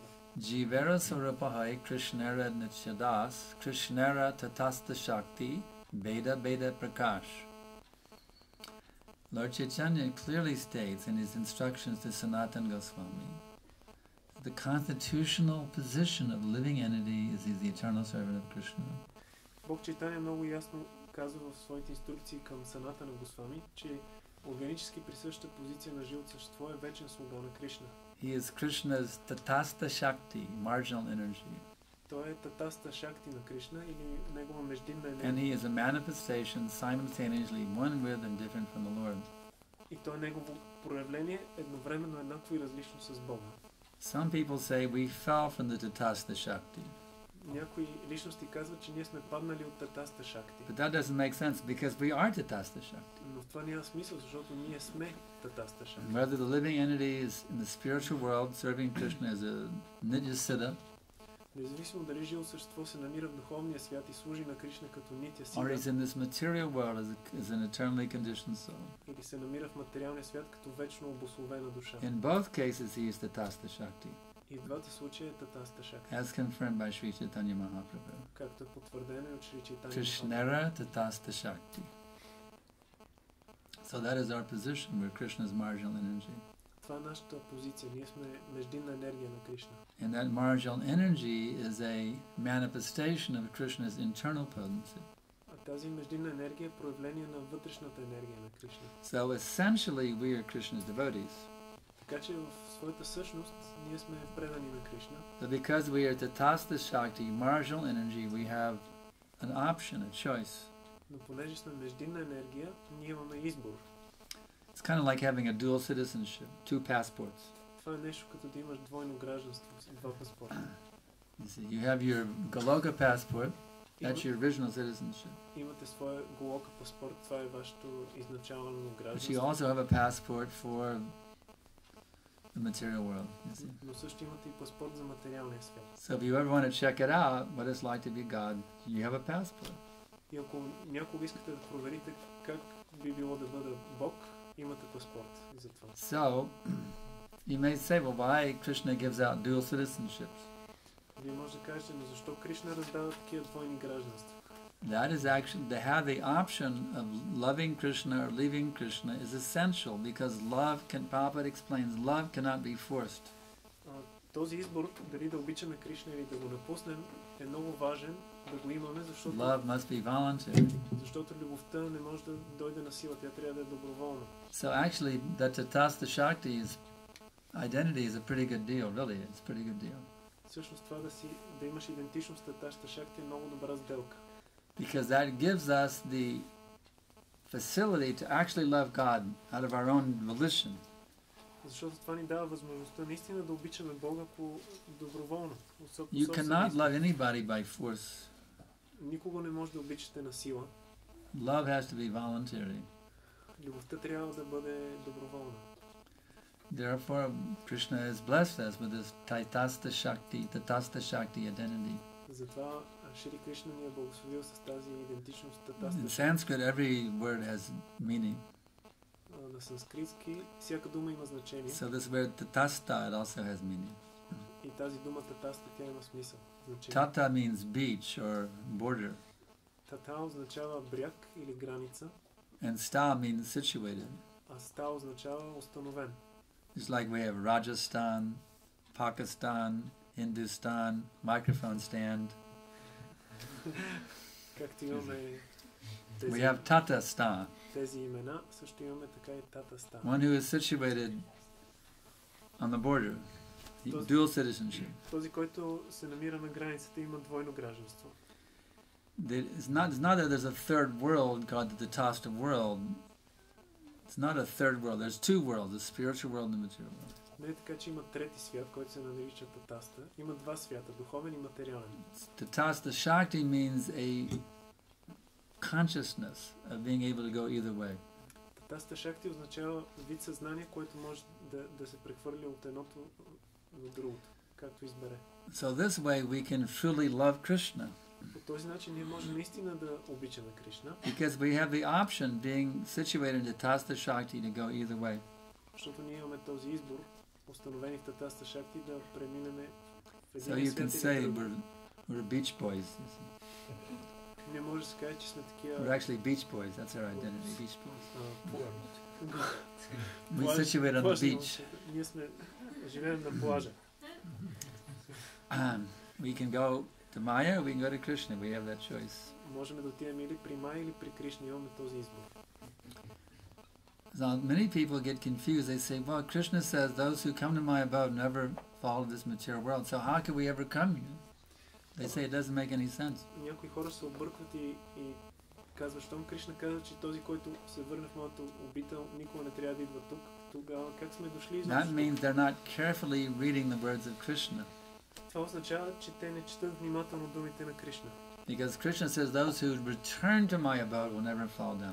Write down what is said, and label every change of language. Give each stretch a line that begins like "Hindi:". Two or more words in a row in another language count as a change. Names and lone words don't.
Bangla: জীবের স্বরূপ হয় কৃষ্ণের নিত্যদাস কৃষ্ণের তটস্থা শক্তি ভেদাভেদ প্রকাশ.
English: Lord Chaitanya clearly states in his instructions to Sanatan Goswami that the constitutional position of living entity is he the eternal servant of Krishna.
Bulgarian: Бог Чайтаня много ясно казва в своите инструкции към Санатана Госвами, че органически присъща позиция на живото същество е вечен слуга на Кришна.
English: He is Krishna's Tatasta Shakti, marginal energy.
Bulgarian: Той е Татаста Шакти на Кришна или негова междинна
English: And
Bulgarian: енергия.
English: he is a manifestation simultaneously one with and different from the Lord.
Bulgarian: И то е негово проявление едновременно еднакво и различно с Бога.
English: Some people say we fell from the Tatasta Shakti.
Bulgarian: Някои личности казват, че ние сме паднали от Татаста Шакти.
English: But that doesn't make sense because we are Tatasta Shakti.
Bulgarian: Но в това няма смисъл, защото ние сме Татаста Шакти.
English: Whether the living entity is in the spiritual world serving Krishna as a Nitya Siddha,
Bulgarian: Независимо дали живо същество се намира в духовния свят и служи на Кришна като Нитя
English: or he's
Bulgarian: Сида,
English: in this material world as an eternally conditioned soul.
Bulgarian: или се намира в материалния свят като вечно обусловена душа.
English: In both cases, he is Tatasta Shakti,
Bulgarian: И в двата случая е Татаста Шакти,
English: as confirmed by Sri Chaitanya Mahaprabhu.
Bulgarian: както е потвърдено и от Шри Чайтаня Махапрабху.
Bangla: কৃষ্ণের তটস্থা শক্তি.
English: So that is our position. We're Krishna's marginal energy.
Bulgarian: Това е нашата позиция. Ние сме междинна енергия на Кришна.
English: And that marginal energy is a manifestation of Krishna's internal potency.
Bulgarian: А тази междинна енергия е проявление на вътрешната енергия на Кришна.
English: So essentially, we are Krishna's devotees.
Bulgarian: Така че в своята същност ние сме предани на Кришна.
English: But because we are Tatasta Shakti, marginal energy, we have an option, a choice.
Bulgarian: Но понеже сме междинна енергия, ние имаме избор.
English: It's kind of like having a dual citizenship, two passports.
Bulgarian: Това е нещо като да имаш двойно гражданство, два паспорта.
English: You see, you have your Goloka passport, that's your original citizenship.
Bulgarian: Имате своя Голока паспорт, това е вашето изначално
English: But you
Bulgarian: гражданство.
English: also have a passport for the material world. You see.
Bulgarian: Но също имате и паспорт за материалния свят.
English: So if you ever want to check it out, what it's like to be God, you have a passport.
Bulgarian: И ако някога искате да проверите как би било да бъде Бог, имате паспорт за това.
English: So you may say, well, why Krishna gives out dual citizenships?
Bulgarian: Вие може да кажете, но защо Кришна раздава такива двойни гражданства?
English: That is actually, to have the option of loving Krishna or leaving Krishna is essential because love can, Prabhupada explains, love cannot be forced.
Bulgarian: Този избор, дали да обичаме Кришна или да го напуснем, е много важен да го имаме,
English: Love must be voluntary.
Bulgarian: защото любовта не може да дойде на сила, тя трябва да е доброволна.
English: So actually, the Tatasta Shakti's identity is a pretty good deal, really. It's a pretty good deal.
Bulgarian: Всъщност това да имаш идентичност с Таташта Шакти е много добра сделка.
English: Because that gives us the facility to actually love God out of our own volition.
Bulgarian: Защото това ни дава възможността наистина да обичаме Бога по доброволно.
English: You cannot love anybody by force.
Bulgarian: Никого не може да обичате на сила.
English: Love has to be voluntary.
Bulgarian: Любовта трябва да бъде доброволна.
English: Therefore, Krishna has blessed us with this Tatastha Shakti identity.
Bulgarian: Затова Шри Кришна ни е благословил с тази идентичност
English: In
Bulgarian: Татастha.
English: Sanskrit, every word has meaning.
Bulgarian: На санскритски всяка дума има значение.
English: So this word Tatastha, it also has meaning.
Bulgarian: И тази дума Татастha, тя има смисъл. Значение.
English: Tata means beach or border,
Bulgarian: Тата означава бряг или граница,
English: and sta means situated.
Bulgarian: а ста означава установен.
English: It's like we have Rajasthan, Pakistan, Hindustan, microphone stand.
Bulgarian: Както имаме
English: We have Tatastan,
Bulgarian: тези имена, също имаме така и Татаста.
English: one who is situated on the border, dual citizenship.
Bulgarian: Този, който се намира на границата, има двойно гражданство.
English: It's not that there's a third world called the Tatastha world. It's not a third world. There's two worlds, the spiritual world and the material world.
Bulgarian: Не е така, че има трети свят, който се нарича Татаста. Има два свята, духовен и материален.
English: Tatastha Shakti means a consciousness of being able to go either way.
Bulgarian: Татаста Шакти означава вид съзнание, което може да се прехвърли от едното в другото, както избере.
English: So this way we can truly love Krishna,
Bulgarian: По този начин ние можем наистина да обичаме Кришна,
English: because we have the option, being situated in Tatastha Shakti, to go either way.
Bulgarian: защото ние имаме този избор, установени в Татаста Шакти, да преминем в
English: So
Bulgarian: един
English: you can
Bulgarian: свят
English: say
Bulgarian: или в друг.
English: we're beach boys. You see.
Bulgarian: Не може да се каже, че сме такива...
English: We're actually beach boys. That's our identity, beach boys. We
Bulgarian: Плаж-
English: situate on the
Bulgarian: плажни
English: beach.
Bulgarian: момчета. Ние живеем на плажа.
English: We can go to Maya or we can go to Krishna. We have that choice.
Bulgarian: Можем да отидем или при Май, или при Кришна. Имаме този избор.
English: So many people get confused. They say, well, Krishna says those who come to my abode never fall to this material world. So how can we ever come here? They say it doesn't make any sense.
Bulgarian: Някои хора се объркват и казват, щом Кришна казва, че този, който се върне в моята обител, никога не трябва да идва тук. Тогава как сме дошли
English: That
Bulgarian: изобщо?
English: means they're not carefully reading the words of Krishna.
Bulgarian: Това означава, че те не четат внимателно думите на Кришна.
English: Because Krishna says those who return to my abode will never fall down.